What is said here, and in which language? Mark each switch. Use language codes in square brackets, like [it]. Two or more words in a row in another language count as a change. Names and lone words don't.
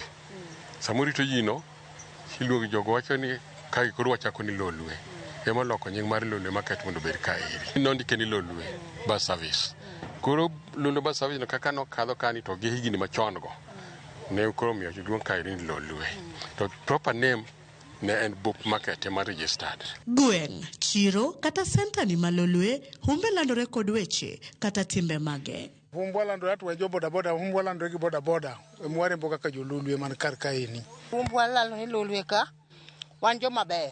[luo] Samurito ji no iluongo jogo wacho ni ka koro wachako ni Lolwe. Ema loko nying mar Lolwe market mondo bed ka iri. Nondike ni Lolwe bus service. Koro Lolwe bus service no kaka no kadho kani to gi higini machon go. Ne koro miyo duong ka iri ni Lolwe. To [en] proper name [luo] ne en book market ema registered. Gweng, chiro kata center ni Malolwe humbe landore kod weche kata timbe mage. Humbwa landore atwa jo boda boda, humbwa landore gi boda boda. Mware mboka ka jo Lolwe man kar kaeni. Humbwa landore ni Lolwe ka wan jo mabeyo.